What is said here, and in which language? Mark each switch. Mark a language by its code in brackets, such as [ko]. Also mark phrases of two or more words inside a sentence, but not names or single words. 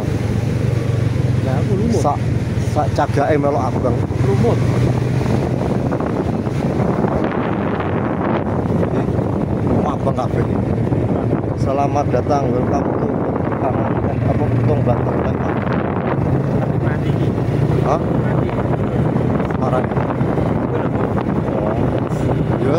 [jv] Lah aku lumut. Sak cagake melok abang. Lumut. Abang kabeh. [id] Selamat datang, [en] welcome to apa Petung Banten. [jv] Mati iki. Hah? Mati. Semarang. Oh.